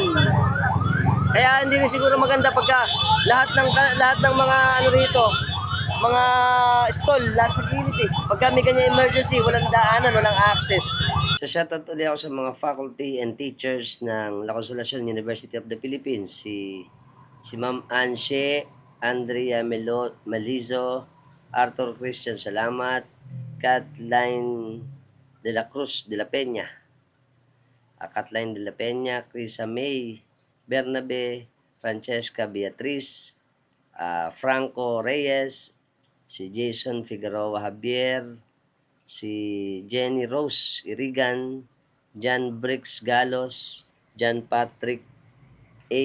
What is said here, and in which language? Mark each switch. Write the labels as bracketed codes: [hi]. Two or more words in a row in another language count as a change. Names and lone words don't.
[tl] Kaya hindi rin siguro maganda pagka lahat ng mga ano rito, mga stall, nasa gilid eh. Pagka may ganyan emergency, walang daanan, walang access. So shoutout ulit ako sa mga [en] faculty and teachers [tl] ng La Consolacion University of the Philippines. Si Ma'am Anshe, Andrea Malizo, Arthur Christian Salamat, Kathleen de la Cruz de la Peña, Kathleen de la Peña, Crisa May, Bernabe, Francesca Beatriz, Franco Reyes, si Jason Figueroa Javier, si Jenny Rose Irigan, John Briggs Galos, John Patrick A.